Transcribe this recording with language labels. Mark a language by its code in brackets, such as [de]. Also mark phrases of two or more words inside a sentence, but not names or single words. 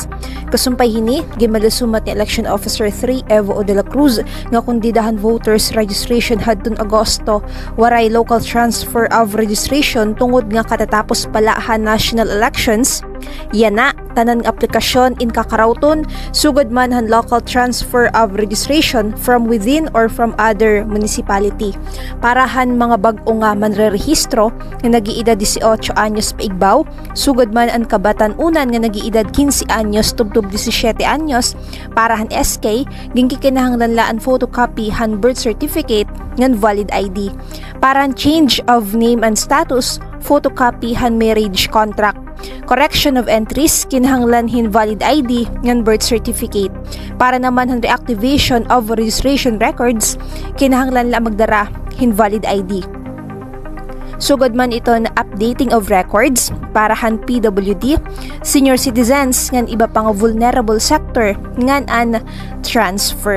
[war] Kasumpay hini gimalusumat ni [en] Election Officer [war] 3 Evo O. de la Cruz nga kung didahan [en] voters registration [war] hadtong Agosto waray [en] local transfer of registration [war] tungod nga katatapos palahan [en] national elections. [war] Yana tanan aplikasyon in kakarawton sugod man han [en] local transfer of registration from within or from other municipality. [war] Parahan mga bag-o nga manrerehistro nga nag-iedad 18 anyos paigbaw, sugod man ang kabatan-unan nga nag-iedad 15 anyos tubtob 17 anyos, parahan SK gingkikinahanglan laan photocopy han [en] birth certificate [war] ngan [en] valid ID. [war] Parahan [en] change of name and status, [war] photocopy han [en] marriage contract. Correction of entries, [war] kinahanglan hin [en] valid ID [war] ngan [en] birth certificate. [war] Para naman han [en] reactivation of registration records, [war] kinahanglan la magdara hin [en] valid ID. [war] Sugod man ito na [en] updating of records [war] para han PWD, [en] senior citizens [war] ngan iba pang [en] vulnerable sector [war] ngan an transfer.